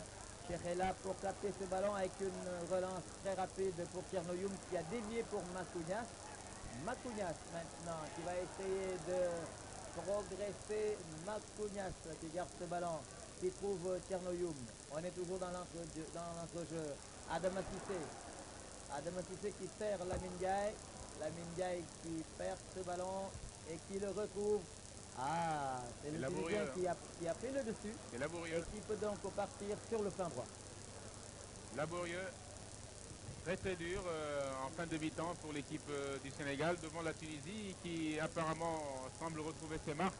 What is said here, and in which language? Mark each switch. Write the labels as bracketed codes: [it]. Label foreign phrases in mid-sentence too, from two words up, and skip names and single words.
[fr] Cherela pour capter ce ballon avec une relance très rapide pour Tchernoyoum qui a dévié pour Macounas. Macounas maintenant qui va essayer de progresser. Macounas qui garde ce ballon, qui trouve Tchernoyoum. On est toujours dans l'entrejeu. Adama Cissé. Adama Cissé qui sert Lamine Ndiaye. Lamine Ndiaye qui perd ce ballon et qui le retrouve. Ah, c'est le Tunisien qui a pris le dessus. C'est laborieux. Et qui peut donc partir sur le flanc droit. Laborieux. Très très dur en fin de mi-temps pour l'équipe du Sénégal devant la Tunisie qui apparemment semble retrouver ses marques.